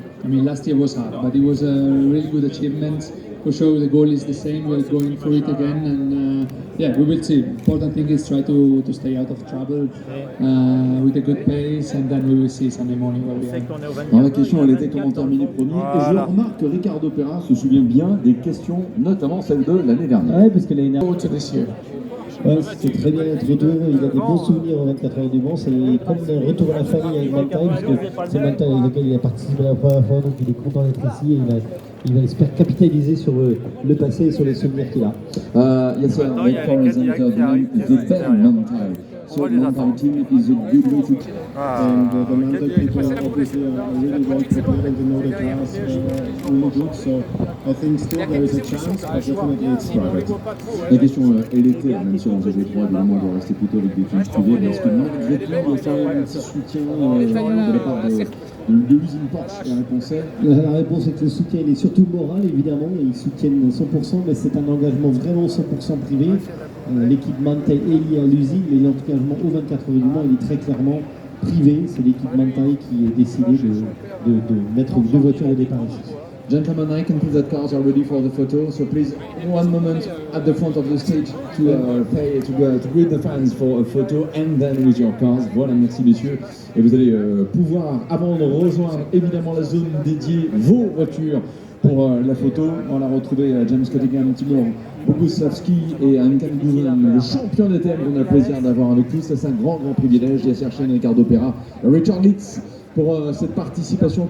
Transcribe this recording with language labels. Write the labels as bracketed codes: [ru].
[en] I mean, last year was hard, but it was a really good achievement. For sure, the goal is the same. We're going for it again, and yeah, we will see. Important thing is try to stay out of trouble with a good pace, and then we will see Sunday morning where we are. [fr] Alors, la question, elle était comment terminer premier. Et je remarque que Ricardo Perin se souvient bien des questions, notamment celles de l'année dernière. Ouais, parce que l'année dernière. Ouais, c'est très bien d'être retour. Il a des bons souvenirs aux 24 heures du Mans. C'est comme un retour à la famille avec Manthey, parce que c'est Manthey avec lequel il a participé la première fois, donc il est content d'être ici et il va espérer capitaliser sur le passé et sur les souvenirs qu'il a. [en] Yes, sir. The car is entered the better Manthey. So Manthey team is a good way to... And the Manthey people obviously are really well prepared and they know the cars really good. So I think still there is a chance, but definitely it's private. [fr] La question, elle était, même si on faisait 3, évidemment, de rester plutôt avec des films privés, mais est-ce que malgré tout, il y a quand même un petit soutien de la part de l'usine Porsche? La réponse est la réponse est que le soutien il est surtout moral, évidemment. Ils soutiennent 100%, mais c'est un engagement vraiment 100% privé. L'équipe Manthey est liée à l'usine, mais l'engagement au 24 heures du Mans, il est très clairement privé. C'est l'équipe Manthey qui a décidé de mettre 2 voitures au départ ici. [en] Gentlemen, I can see that cars are ready for the photo, so please, one moment at the front of the stage to greet the fans for a photo and then with your cars. [fr] Voilà, merci messieurs. Et vous allez pouvoir, avant de rejoindre évidemment la zone dédiée, vos voitures pour la photo. On a retrouvé James Cottingham, Timur Boguslavski et Ankan Guven, le champion des thèmes qu'on a le plaisir d'avoir avec nous. Ça, c'est un grand privilège. Yasser Shein, Ricardo Pera, Richard Litz pour cette participation.